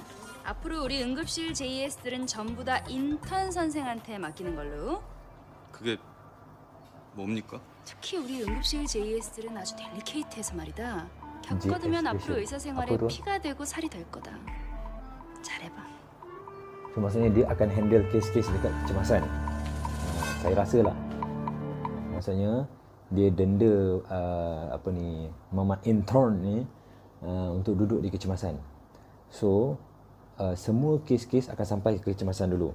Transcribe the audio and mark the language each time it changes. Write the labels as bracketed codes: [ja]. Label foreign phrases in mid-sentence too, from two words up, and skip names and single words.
[ko] 앞으로 우리 응급실 JS들은 전부 다 인턴 선생한테 맡기는 걸로. 그게 뭡니까? 특히 우리 응급실 JS들은 아주 델리케이트해서 말이다. 겪어두면 JS, 앞으로 의사 생활에 앞으로? 피가 되고 살이 될 거다. 잘해봐. [ms] So maksudnya dia akan handle kes-kes dekat kecemasan. Saya rasa lah. Maksudnya dia denda Mamat intern ni untuk duduk di kecemasan. So semua kes-kes akan sampai ke kecemasan dulu.